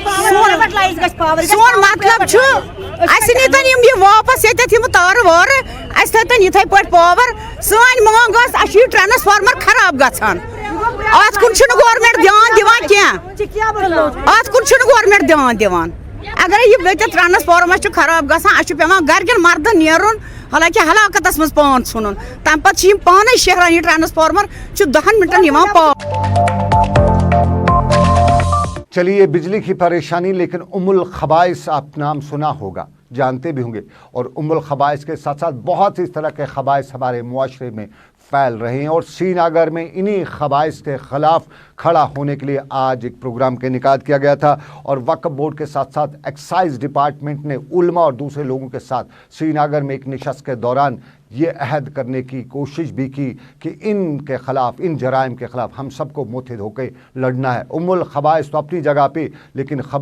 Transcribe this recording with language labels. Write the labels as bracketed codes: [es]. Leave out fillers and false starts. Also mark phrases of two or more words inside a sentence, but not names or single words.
[ks] اَسہِ نیٖتَن یہِ واپَس ییٚتٮ۪تھ یِم تارٕ وارٕ اَسہِ تھٲیتَن یِتھَے پٲٹھۍ پاوَر سٲنۍ منٛگ ٲس اَسہِ چھُ یہِ ٹرٛانسفارمر خراب گژھان اَتھ کُن چھُنہٕ گورمٮ۪نٛٹ دھیان دِوان کینٛہہ اَتھ کُن چھُنہٕ گورمٮ۪نٛٹ دھیان دِوان اگرے یہِ ییٚتٮ۪تھ ٹرٛانسفارمر چھُ خراب گژھان اَسہِ چھُ پٮ۪وان گرِکٮ۪ن مردن نیرُن حالانکہِ ہلاکتس منٛز پان ژھٕنُن تَمہِ پتہٕ چھِ یِم پانے شیران یہِ ٹرٛانسفارمر چھُ 10 منٹن یِوان پاور [ur] چلیے بجلی کی پریشانی لیکن الخبائث آپ نام سنا ہوگا جانتے بھی ہوں گے اور الخبائث کے ساتھ ساتھ بہت اس طرح کے خبائث ہمارے معاشرے میں پھیل رہے ہیں اور سری نگر میں انہی خبائث کے خلاف کھڑا ہونے کے لیے آج ایک پروگرام کا انعقاد کیا گیا تھا اور وقف بورڈ کے ساتھ ساتھ ایکسائز ڈپارٹمنٹ نے علماء اور دوسرے لوگوں کے ساتھ سری نگر میں ایک نشست کے دوران یہ عہد کرنے کی کوشش بھی کی کہ ان کے خلاف ان جرائم کے خلاف ہم سب کو متحد ہو کے لڑنا ہے الخبائث تو اپنی جگہ پہ لیکن